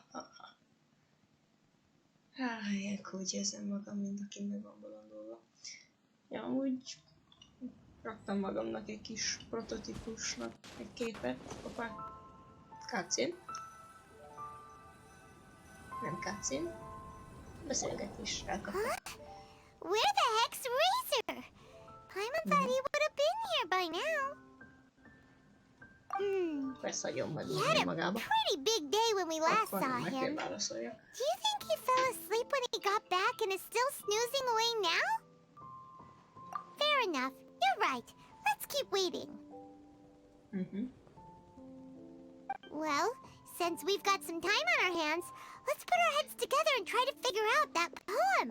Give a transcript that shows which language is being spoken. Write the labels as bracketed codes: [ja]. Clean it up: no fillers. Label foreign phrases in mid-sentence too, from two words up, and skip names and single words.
[hu] Ilyenkor úgy érzem magam, mint aki meg van bolondulva. Ja, úgy raktam magamnak egy kis prototípusnak egy képet. Hoppá. Cutscene. Nem cutscene. Beszélgetés elkaptam. [en] Where the heck's Razor? Paimon thought he would have been here by now. [hu] Persze hagyom majd [en] He had a [hu] magába. [en] pretty big day when we last [hu] Akkor [en] saw [hu] meg kell [en] him. [hu] válaszoljak. [en] Do you think he fell asleep when he got back and is still snoozing away now? Fair enough. You're right. Let's keep waiting. Well, since we've got some time on our hands, let's put our heads together and try to figure out that poem.